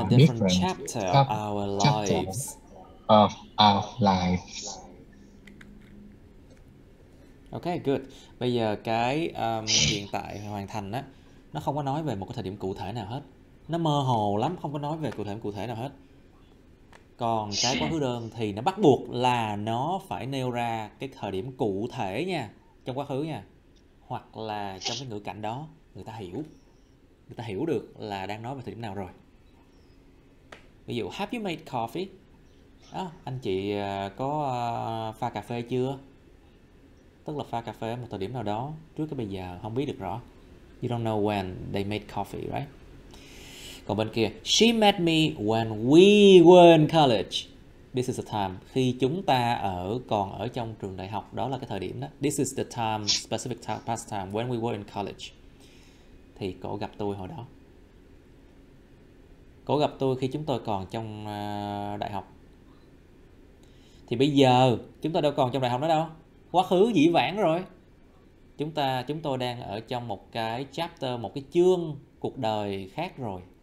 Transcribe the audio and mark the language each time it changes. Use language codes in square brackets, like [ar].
[en] a different chapter of our lives. Ok, good. [vi] Bây giờ cái hiện tại hoàn thành á, nó không có nói về một cái thời điểm cụ thể nào hết. Nó mơ hồ lắm, không có nói về cụ thể nào hết. Còn cái quá khứ đơn thì nó bắt buộc là nó phải nêu ra cái thời điểm cụ thể nha, trong quá khứ nha. Hoặc là trong cái ngữ cảnh đó người ta hiểu được là đang nói về thời điểm nào rồi. Ví dụ, [en] have you made coffee? [vi] Anh chị có pha cà phê chưa? Tức là pha cà phê ở một thời điểm nào đó trước cái bây giờ, không biết được rõ. [en] You don't know when they made coffee, right? [vi] Còn bên kia, [en] she met me when we were in college. This is the time. [vi] Khi chúng ta còn ở trong trường đại học, đó là cái thời điểm đó. [en] This is the time, specific time, past time, when we were in college. [vi] Thì cổ gặp tôi hồi đó. Cổ gặp tôi khi chúng tôi còn trong đại học. Thì bây giờ chúng ta đâu còn trong đại học nữa đâu. Quá khứ dĩ vãng rồi. Chúng tôi đang ở trong một cái chapter, một cái chương cuộc đời khác rồi.